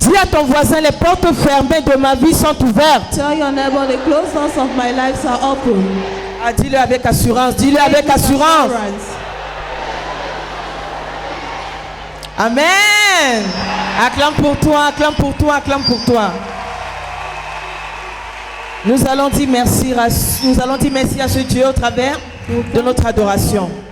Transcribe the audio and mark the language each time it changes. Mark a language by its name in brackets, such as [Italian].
[French] ton voisin, les portes fermées de ma vie sont ouvertes. [English] Tell your neighbor, the closed doors of my life are open. [French] Ah, dis-le avec assurance, dis-le avec assurance. Amen. Acclame pour toi, acclame pour toi, acclame pour toi. Nous allons dire merci à ce Dieu au travers de notre adoration.